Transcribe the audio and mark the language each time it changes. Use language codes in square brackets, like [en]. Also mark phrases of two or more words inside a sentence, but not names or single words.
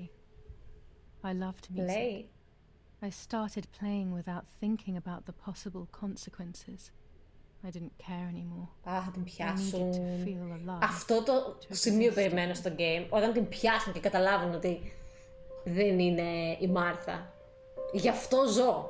[en] I loved music. Play? I started playing without thinking about the possible consequences. I didn't care anymore. [el] Θα την πιάσουν. [en] I needed to feel alive. [el] Αυτό το σημείο περιμένω στο game. Όταν την πιάσουν και καταλάβουν ότι δεν είναι η Μάρθα. Γι' αυτό ζω.